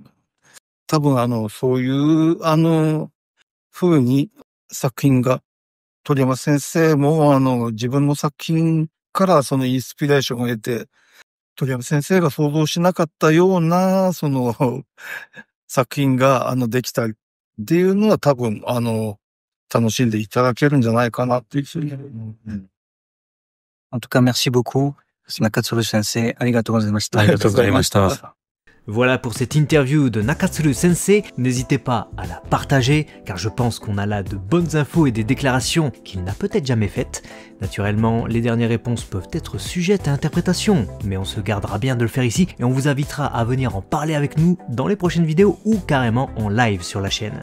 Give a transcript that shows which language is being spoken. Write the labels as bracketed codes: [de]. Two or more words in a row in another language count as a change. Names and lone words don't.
[ja] 多分、そういう、風に作品が、鳥山先生も、自分の作品からそのインスピレーションを得て鳥山先生が想像しなかったような、作品が、できたりっていうのは多分、楽しんでいただけるんじゃないかなっていうふうに思う。 [fr] En tout cas, merci beaucoup. [ja] 中鶴先生、ありがとうございました. ありがとうございました。 [fr] Voilà pour cette interview de Nakatsuru Sensei. N'hésitez pas à la partager, car je pense qu'on a là de bonnes infos et des déclarations qu'il n'a peut-être jamais faites. Naturellement, les dernières réponses peuvent être sujettes à interprétation, mais on se gardera bien de le faire ici et on vous invitera à venir en parler avec nous dans les prochaines vidéos ou carrément en live sur la chaîne.